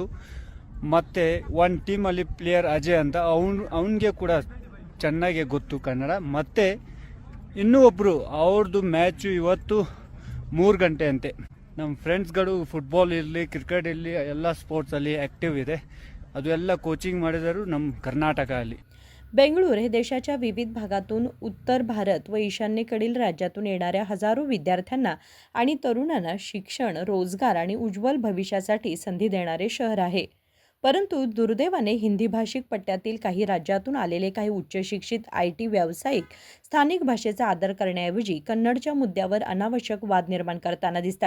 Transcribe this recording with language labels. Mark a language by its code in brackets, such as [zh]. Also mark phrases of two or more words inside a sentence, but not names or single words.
[kn] ಮತ್ತೆ ಒಂದು ಟೀಮಲ್ಲಿ ಪ್ಲೇಯರ್ ಅಜಯ್ ಅಂತ, ಅವನಿಗೆ ಕೂಡ ಚೆನ್ನಾಗಿ ಗೊತ್ತು ಕನ್ನಡ. ಮತ್ತೆ ಇನ್ನೂ ಒಬ್ರು, ಅವ್ರದ್ದು ಮ್ಯಾಚು ಇವತ್ತು 3 ಗಂಟೆ ಅಂತೆ. ನಮ್ಮ ಫ್ರೆಂಡ್ಸ್ಗಳು ಫುಟ್ಬಾಲ್ ಇರಲಿ, ಕ್ರಿಕೆಟ್ ಇರಲಿ, ಎಲ್ಲ ಸ್पोर्ट्सಅಲ್ಲಿ ॲक्टिव्ह ಇದೆ. ಅದು ಎಲ್ಲ कोचिंग ಮಾಡಿದರು ನಮ್ಮ ಕರ್ನಾಟಕ ಅಲ್ಲಿ. [mr] बेंगळूर हे देशाच्या विविध भागातून उत्तर भारत व ईशान्येकडील राज्यातून येणाऱ्या हजारो विद्यार्थ्यांना आणि तरुणांना शिक्षण, रोजगार आणि उज्ज्वल भविष्यासाठी संधी देणारे शहर आहे. परंतु दुर्दैवाने हिंदी भाषिक पट्ट्यातील काही राज्यातून आलेले काही उच्चशिक्षित IT व्यावसायिक स्थानिक भाषेचा आदर करण्याऐवजी कन्नडच्या मुद्द्यावर अनावश्यक वाद निर्माण करताना दिसतात.